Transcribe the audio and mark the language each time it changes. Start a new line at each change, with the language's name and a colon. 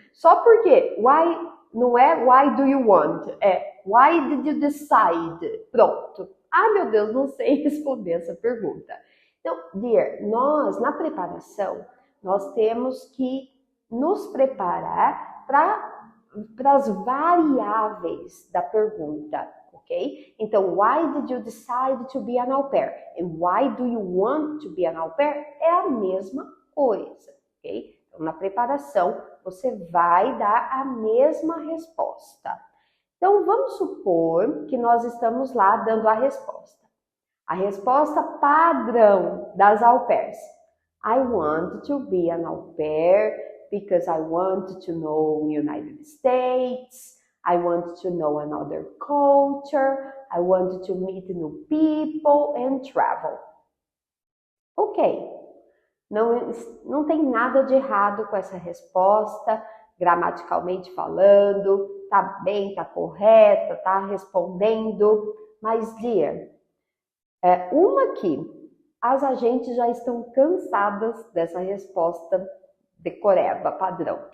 Portuguese: Só porque não é
English: why do you want, é why did you decide? Pronto.
Portuguese: Ah, meu Deus, não sei responder essa pergunta. Então, dear, nós na preparação, nós temos que nos preparar para para as variáveis da pergunta, ok?
English: Então, why did you decide to be an au pair? And why do you want to be an au pair?
Portuguese: É a mesma coisa, ok? Então, na preparação, você vai dar a mesma resposta. Então, vamos supor que nós estamos lá dando a resposta. A resposta padrão das au pairs.
English: I want to be an au pair because I want to know United States, I want to know another culture, I want to meet new people and travel.
Portuguese: Ok, não tem nada de errado com essa resposta, gramaticalmente falando, tá bem, tá correta, tá respondendo, mas dear, uma que as agentes já estão cansadas dessa resposta decoreba, padrão.